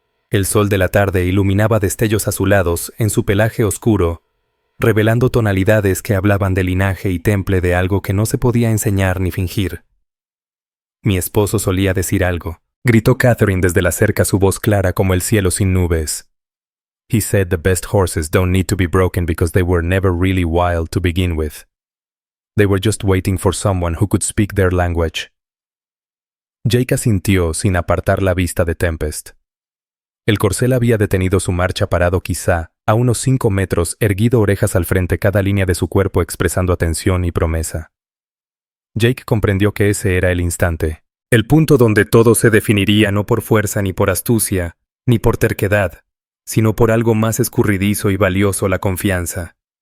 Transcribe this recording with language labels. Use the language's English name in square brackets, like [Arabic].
[Spanish] El sol de la tarde iluminaba destellos azulados en su pelaje oscuro, revelando tonalidades que hablaban de linaje y temple de algo que no se podía enseñar ni fingir. Mi esposo solía decir algo, gritó Catherine desde la cerca, su voz clara como el cielo sin nubes. [English] He said the best horses don't need to be broken because they were never really wild to begin with. They were just waiting for someone who could speak their language. [Spanish] Jake asintió sin apartar la vista de Tempest. El corcel había detenido su marcha, parado quizá a unos 5 metros, erguido orejas al frente, cada línea de su cuerpo expresando atención y promesa. Jake comprendió que ese era el instante, el punto donde todo se definiría no por fuerza ni por astucia, ni por terquedad, sino por algo más escurridizo y valioso: la confianza.